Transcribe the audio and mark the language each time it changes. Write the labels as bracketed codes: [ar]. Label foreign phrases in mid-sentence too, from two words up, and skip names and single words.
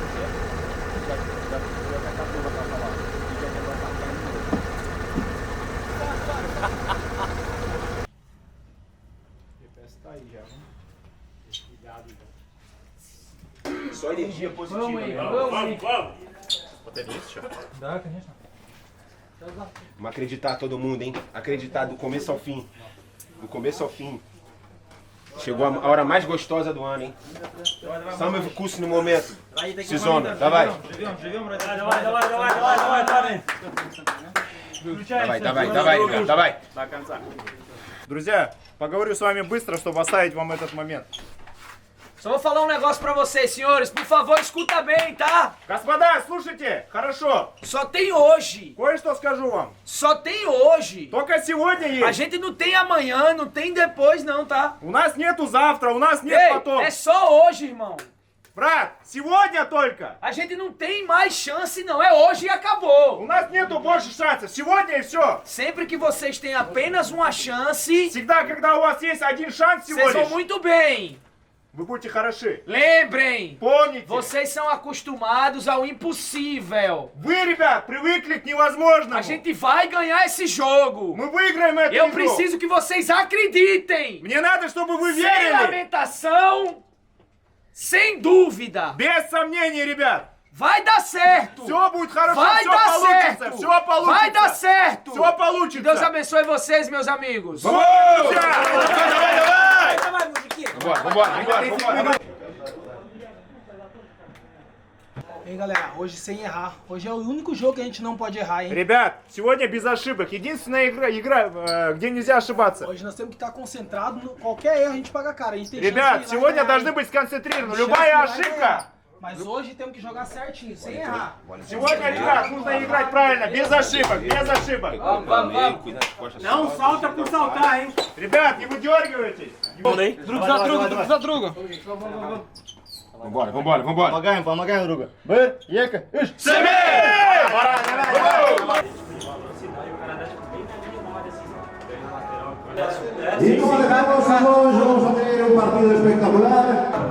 [pt] Já tá tudo pra falar. E já quebrou a tá aí já, né? Cuidado já. Só energia positiva. Vamos. [ru] Да, конечно. [pt] Vamos acreditar todo mundo, hein? Acreditar do começo ao fim. Do começo ao fim. Chegou a hora mais gostosa do ano, hein? [ru] Самый вкусный момент сезона. Давай. Давай, ребят, давай. До конца. Друзья, поговорю с вами быстро, чтобы оставить вам этот момент. [pt] Só vou falar um negócio pra vocês, senhores. Por favor, escuta bem, tá? [ru] Господа, слушайте, хорошо. [pt] Só tem hoje. [ru] Кое-что скажу вам. [pt] Só tem hoje. [ru] Только сегодня [pt] A [ru] есть. [pt] gente não tem amanhã, não tem depois não, tá? [ru] У нас нету завтра, у нас нет [pt] Ei, [ru] потом. [pt] é só hoje, irmão. [ru] Брат, сегодня только. [pt] A gente não tem mais chance não, é hoje e acabou. [ru] У нас нету больше шансов. Сегодня и все. [pt] Sempre que vocês têm apenas uma chance, [ru] Всегда, когда у вас есть один шанс всего [pt] vocês vão [ru] лишь, [pt] muito bem. [ru] вы будете хороши. [pt] Lembrem, [ru] Помните, [pt] vocês são acostumados ao impossível. [ru] вы, ребят, привыкли к невозможному. [pt] A gente vai ganhar esse jogo. [ru] Мы выиграем эту [pt] Eu [ru] игру. [pt] preciso que vocês acreditem. [ru] Мне надо, чтобы вы [pt] Sem [ru] верили. [pt] lamentação, sem dúvida. [ru] Без сомнений, ребят. [pt] Vai dar certo. [ru] Все будет хорошо, [pt] Vai [ru] все [pt] dar [ru] получится, [pt] certo. [ru] все получится. [pt] Vai dar certo. [ru] Все получится. [pt] Que Deus abençoe vocês, meus amigos. Vamos! Vambora. Ei, galera, hoje sem errar. Hoje é o único jogo que a gente não pode errar, hein? [ru] Ребят, сегодня без ошибок. Единственная игра, где нельзя ошибаться. [pt] Hoje nós temos que estar concentrados. Qualquer erro a gente paga cara. A gente tem [ru] Ребят, [pt] chance de ir lá e [ru] сегодня [pt] ganhar, [ru] должны [pt] hein? [ru] быть сконцентрированы. [pt] Tem [ru] Любая [pt] chance de ir lá e [ru] ошибка. [pt] ganhar. Mas hoje temos que jogar certinho, sem errar. [ru] Сегодня, ребят, нужно играть правильно, без ошибок, без ошибок. [pt] Não salta por saltar, hein? [ru] Ребят, не выдергивайтесь. Друг за друга. [pt] Vambora. [ru] Помогаем друга. Ека, иш. [es] Y como dejamos a dos, vamos a tener un partido espectacular.